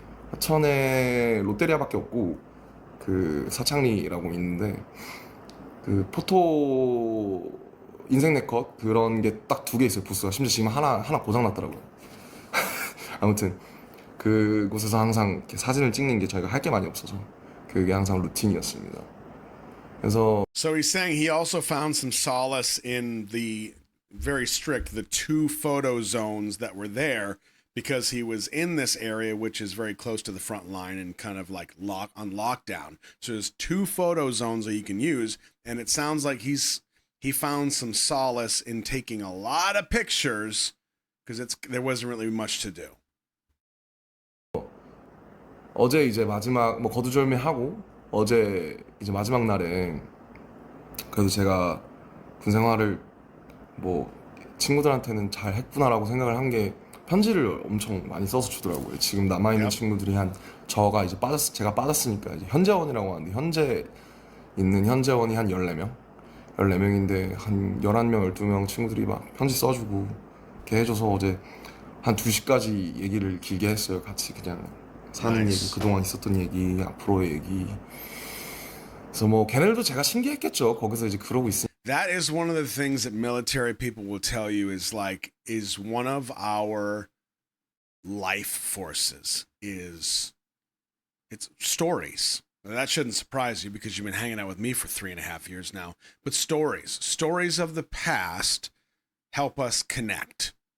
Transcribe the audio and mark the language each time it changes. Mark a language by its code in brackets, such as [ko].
[ko] 화천에 롯데리아밖에 없고 그 사창리라고 있는데 그 포토 인생 내 컷 그런 게 딱 두 개 있어요. 부스가 심지어 지금 하나 고장 났더라고요. 아무튼 그곳에서 항상 이렇게 사진을 찍는 게 저희가 할 게 많이 없어서 그게 항상 루틴이었습니다. 그래서 [en] So he's saying he also found some solace in the very strict, the 2 photo zones that were there because he was in this area, which is very close to the front line and kind of like on lockdown. So there's 2 photo zones that you can use. And it sounds like he found some solace in taking a lot of pictures because there wasn't really much to do. [ko] 어제 이제 마지막 뭐 거두절미하고 어제 이제 마지막 날에 그래도 제가 군 생활을 뭐 친구들한테는 잘 했구나라고 생각을 한 게 편지를 엄청 많이 써서 주더라고요. 지금 남아있는 [en] Yep. [ko] 친구들이 제가 이제 제가 빠졌으니까 이제 현재원이라고 하는데 현재 있는 현재원이 한 14명? 14명인데 한 11명, 12명 친구들이 막 편지 써주고 이렇게 해줘서 어제 한 2시까지 얘기를 길게 했어요. 같이 그냥 사는 [en] Nice. [ko] 얘기, 그동안 있었던 얘기, 앞으로의 얘기. 그래서 뭐 걔네들도 제가 신기했겠죠. 거기서 이제 그러고 있으니까. [en] That is one of the things that military people will tell you is one of our life forces it's stories. Now, that shouldn't surprise you because you've been hanging out with me for 3.5 years now. But stories of the past help us connect.